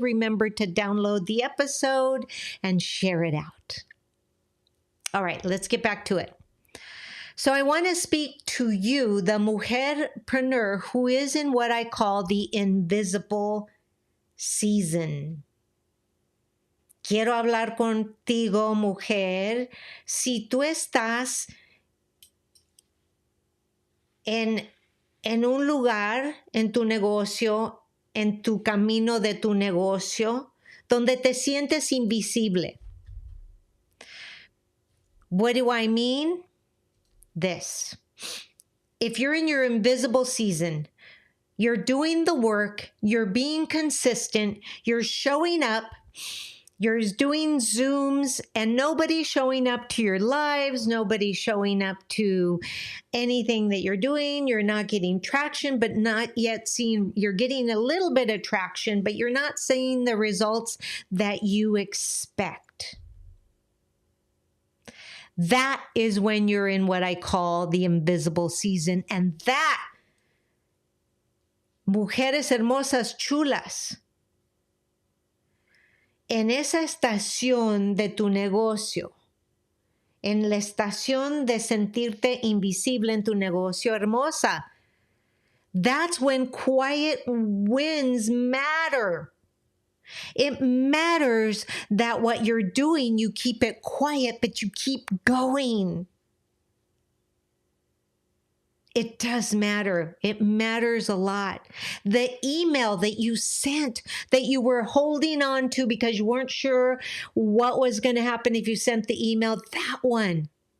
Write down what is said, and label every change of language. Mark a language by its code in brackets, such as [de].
[en] Remember to download the episode and share it out. All right, let's get back to it. So I want to speak to you, the mujerpreneur who is in what I call the invisible season. [es] Quiero hablar contigo, mujer, si tú estás en un lugar, en tu negocio, en tu camino de tu negocio, donde te sientes invisible. [en] What do I mean? This. If you're in your invisible season, you're doing the work, you're being consistent, you're showing up, you're doing Zooms, and nobody's showing up to your lives, nobody's showing up to anything that you're doing, you're not getting traction, but not yet seeing, you're getting a little bit of traction, but you're not seeing the results that you expect. That is when you're in what I call the invisible season. And that, [es] mujeres hermosas chulas, en esa estación de tu negocio, en la estación de sentirte invisible en tu negocio, hermosa, [en] That's when quiet wins matter. It matters that what you're doing, you keep it quiet, but you keep going. It does matter. It matters a lot. The email that you sent that you were holding on to because you weren't sure what was going to happen if you sent the email, that one.